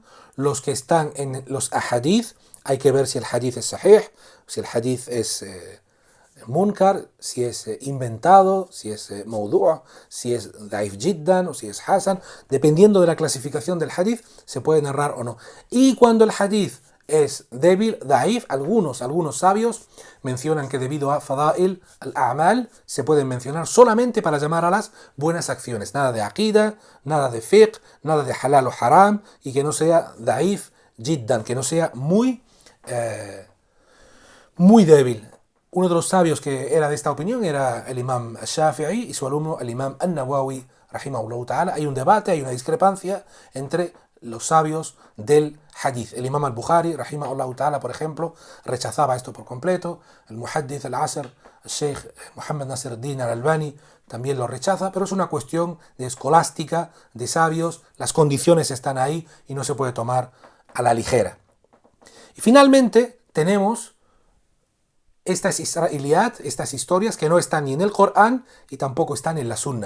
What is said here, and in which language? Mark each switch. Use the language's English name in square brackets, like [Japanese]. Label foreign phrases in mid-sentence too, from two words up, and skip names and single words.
[Spanish] Los que están en los ahadith, hay que ver si el hadith es sahih, si el hadith es munkar, si es inventado, si es mawdu', si es [Arabic] ضعيف جدا [Spanish] o si es hasan. Dependiendo de la clasificación del hadith, se puede narrar o no. Y cuando el hadith es débil, daif, algunos sabios mencionan que debido a [Arabic] فضائل الأعمال [Spanish] se pueden mencionar solamente para llamar a las buenas acciones, nada de aqida, nada de fiqh, nada de halal o haram, y que no sea [Arabic] ضعيف جدا, [Spanish] que no sea muy débil. Uno de los sabios que era de esta opinión era el imam Shafi'i y su alumno el imam An-Nawawi [Arabic] رحمه الله تعالى. [Spanish] Hay un debate, hay una discrepancia entre los sabios del hadith. El imam al-Bukhari [Arabic] رحمه الله تعالى, [Spanish] por ejemplo, rechazaba esto por completo. El [Arabic] محدث العصر, [Spanish] el Sheikh Muhammad Nasir al-Din al-Albani, también lo rechaza, pero es una cuestión de escolástica, de sabios. Las condiciones están ahí y no se puede tomar a la ligera. Y finalmente tenemos estas israiliyat, estas historias que no están ni en el Corán y tampoco están en la Sunna.